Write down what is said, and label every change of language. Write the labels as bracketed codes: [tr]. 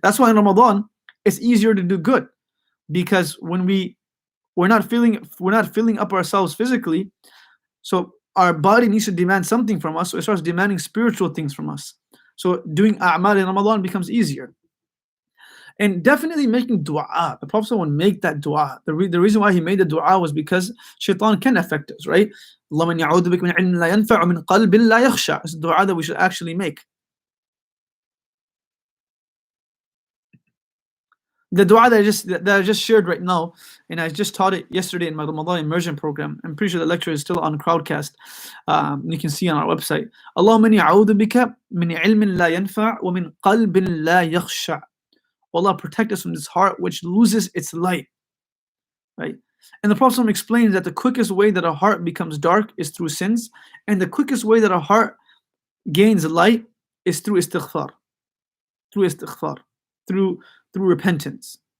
[en] That's why in Ramadan it's easier to do good, because when we're not filling up ourselves physically, so our body needs to demand something from us, so it starts demanding spiritual things from us. So doing a'mal in Ramadan becomes easier. And definitely making dua. The Prophet would make that dua. The reason why he made the dua was because shaitan can affect us, right? [ar] اللهم إني أعوذ بك من علم لا ينفع ومن قلب لا يخشع. [en] It's a dua that we should actually make. The dua that I just shared right now, and I just taught it yesterday in my Ramadan immersion program. I'm pretty sure the lecture is still on Crowdcast. You can see on our website. [ar] اللهم إني أعوذ بك من علم لا ينفع ومن قلب لا يخشع. [en] Allah, protect us from this heart which loses its light, right? And the Prophet explains that the quickest way that a heart becomes dark is through sins, and the quickest way that a heart gains light is through istighfar, through repentance.